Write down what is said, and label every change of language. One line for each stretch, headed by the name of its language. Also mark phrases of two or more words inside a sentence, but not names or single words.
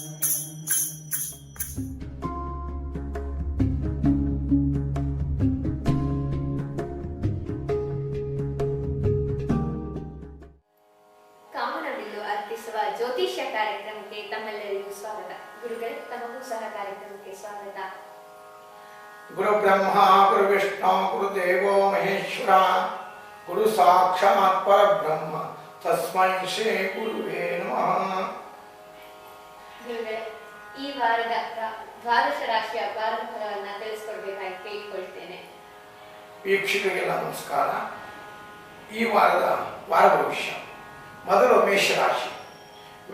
Kannada: ಕಾಮನಬಿಲ್ಲು ಅರ್ಪಿಸುವ ಜ್ಯೋತಿಷ್ಯ ಕಾರ್ಯಕ್ರಮಕ್ಕೆ ತಮ್ಮೆಲ್ಲರಿಗೂ ಸ್ವಾಗತ. ಗುರುಗಳೇ, ತಮಗೂ ಸಹ ಕಾರ್ಯಕ್ರಮಕ್ಕೆ ಸ್ವಾಗತ.
Sanskrit: ಗುರು ಬ್ರಹ್ಮ ಗುರು ವಿಷ್ಣು ಗುರು ದೇವೋ ಮಹೇಶ್ವರ ಗುರು ಸಾಕ್ಷಾತ್ ಪರಬ್ರಹ್ಮ ತಸ್ಮೈ ಶ್ರೀ ಗುರುವೇ ನಮಃ.
Kannada: ಗುರುಗಳೇ, ಈ ವಾರದ ದ್ವಾದಶ ರಾಶಿಯ ಫಲವನ್ನ ತಿಳಿಸ್ಕೊಡ್ಬೇಕಾಗಿ ಕೇಳಿಕೊಳ್ತೇನೆ. ವೀಕ್ಷಕರಿಗೆಲ್ಲ ನಮಸ್ಕಾರ. ಈ ವಾರದ ವಾರ ಭವಿಷ್ಯ. ಮೊದಲು ಮೇಷರಾಶಿ.